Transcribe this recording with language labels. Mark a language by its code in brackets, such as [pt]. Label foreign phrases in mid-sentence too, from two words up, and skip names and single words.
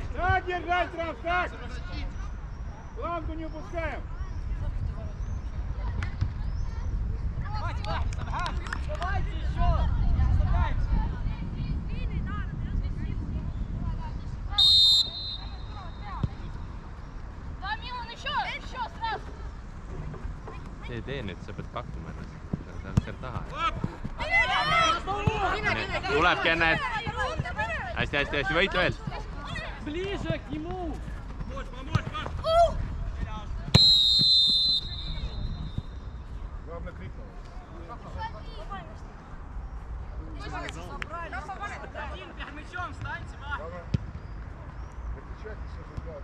[ru] Да, держать раз так! Планку не упускаем! Давайте еще. Ступайте. Да, Милан, еще сразу. [et] Tee nüüd, sa pead pakkuma ennast. Sa oled seal taha. Tulebki enne. Hästi, võit veel. [ru] Ближе к нему. Помочь, Паш! Главное крикнул. Один перед мячом встаньте, ва. Главное закричать и все ждать.